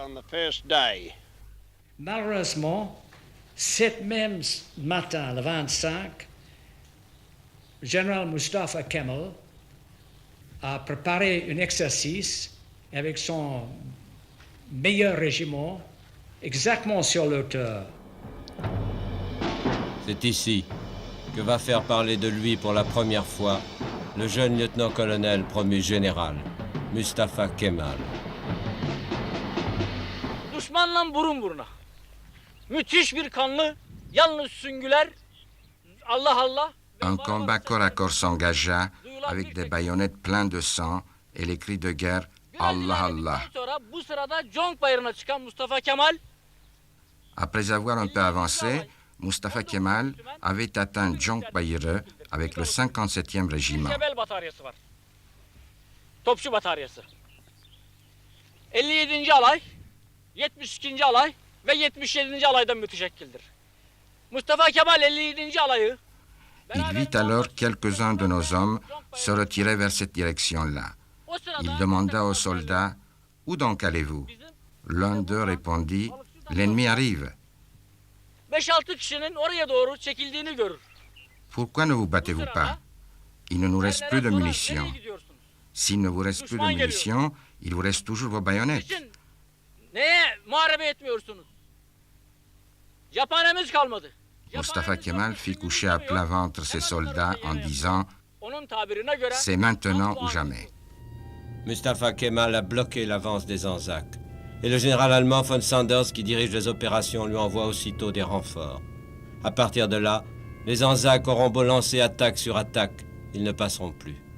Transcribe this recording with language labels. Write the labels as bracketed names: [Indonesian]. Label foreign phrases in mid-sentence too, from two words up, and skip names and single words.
[French] Malheureusement, cet même matin, le 25, le général Mustafa Kemal a préparé un exercice avec son meilleur régiment exactement sur l'auteur. C'est ici que va faire parler de lui pour la première fois le jeune lieutenant-colonel promu général, Mustafa Kemal. [Turkish] Düşmanla burun buruna. Müthiş bir kanlı, yalnız süngüler, Allah Allah. [French] Un combat corps à corps s'engagea avec des baïonnettes pleines de sang et les cris de guerre « [Turkish] Allah Allah ». Bu sırada Conk Bayırı'na çıkan Mustafa Kemal, [French] Après avoir un peu avancé, Mustafa Kemal avait atteint Conk Bayırı avec le 57e régiment. [Turkish] Cebel bataryası var. Topçu bataryası. 57. alay, 72. alay ve 77. alaydan müteşekkildir. Mustafa Kemal 57. alayı [French] Il vit alors quelques-uns de nos hommes se retirer vers cette direction-là. Il demanda aux soldats « Où donc allez-vous » L'un d'eux répondit « L'ennemi arrive. » [Turkish] 5-6 kişinin oraya doğru çekildiğini görür. [French] Pourquoi ne vous battez-vous pas? Il ne nous reste plus de munitions. S'il ne vous reste plus de munitions, il vous reste toujours vos baïonnettes. [Turkish] Neye muharebe etmiyorsunuz? Cephanemiz kalmadı. [French] Mustafa Kemal fit coucher à plat ventre ses soldats en disant [Turkish] Onun tabirine göre [French] « C'est maintenant ou jamais ». Mustafa Kemal a bloqué l'avance des Anzacs. Et le général allemand von Sanders, qui dirige les opérations, lui envoie aussitôt des renforts. À partir de là, les Anzacs auront beau lancer attaque sur attaque, ils ne passeront plus.